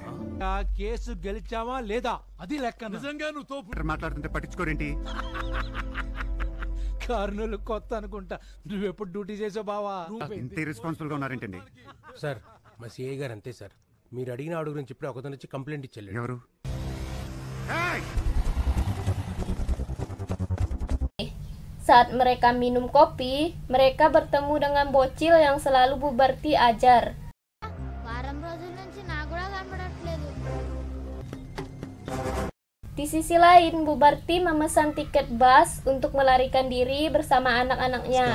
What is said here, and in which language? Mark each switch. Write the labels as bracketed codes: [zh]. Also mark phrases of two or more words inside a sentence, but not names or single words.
[te] ఆ కేసు గెలిచావా లేదా అది లెక్క. నిజంగా నువ్వు తోపు మాట్లాడుతుంటే పట్టించుకోరేంటి? కారుణులు కొత్త అనుకుంటా. నువ్వెప్పుడు డ్యూటీ చేసావు బావా? ఇంత రెస్పాన్సిబుల్ గా ఉన్నారేంటండి? సార్ మా సిఐ గారు అంతే సార్. మీరు అడిగిన ఆవిడ గురించి ఇప్పుడు ఒకతను వచ్చి కంప్లైంట్ ఇచ్చారు. ఎవరు? [id] Saat mereka minum kopi, mereka bertemu dengan bocil yang selalu Bubarti ajar. Di sisi lain, Bubarti memesan tiket bus untuk melarikan diri bersama anak-anaknya.